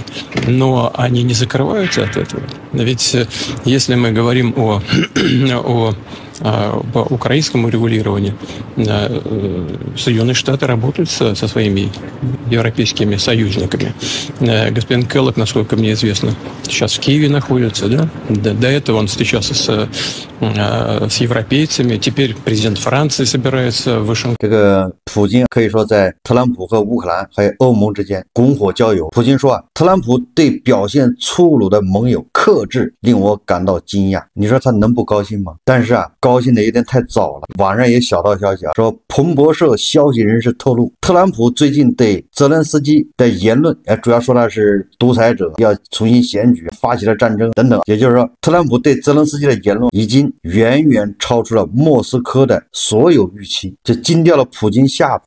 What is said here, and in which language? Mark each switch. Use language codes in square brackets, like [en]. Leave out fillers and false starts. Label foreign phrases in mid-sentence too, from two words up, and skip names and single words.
[ru] Но они не закрываются от этого. Ведь если мы говорим по украинскому регулированию, Соединенные Штаты работают со своими европейскими союзниками. Господин Келлог, насколько мне известно, сейчас в Киеве находится, да? До этого он встречался с европейцами. Теперь президент Франции собирается в Вашингтоне. [zh] 这个普京可以说在特朗普和乌克兰还有欧盟之间拱火浇油。普京说特朗普对表现粗鲁的盟友克制，令我感到惊讶。你说他能不高兴吗？但是高兴的有点太早了。网上也小道消息说彭博社消息人士透露，特朗普最近对泽连斯基的言论，主要说他是独裁者，要重新选举，发起了战争等等。也就是说，特朗普对泽连斯基的言论已经远远超出了莫斯科的所有预期，这惊掉了普京下巴。